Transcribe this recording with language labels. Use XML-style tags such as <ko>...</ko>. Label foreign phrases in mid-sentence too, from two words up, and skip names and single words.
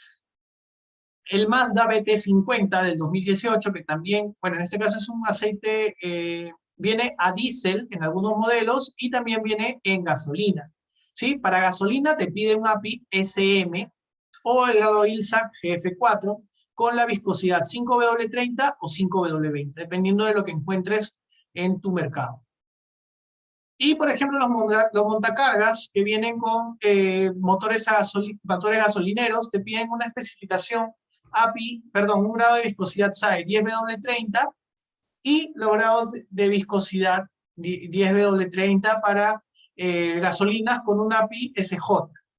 <es>El Mazda BT50 del 2018, que también, bueno, en este caso es un aceite, viene a diésel en algunos modelos y también viene en gasolina, ¿sí? Para gasolina te pide un API SM o el grado ILSA GF4 con la viscosidad 5W30 o 5W20, dependiendo de lo que encuentres en tu mercado. Y, por ejemplo, los montacargas que vienen con motores gasolineros te piden una especificación un grado de viscosidad SAE 10W30 y los grados de viscosidad 10W30 para gasolinas con un API SJ.</es>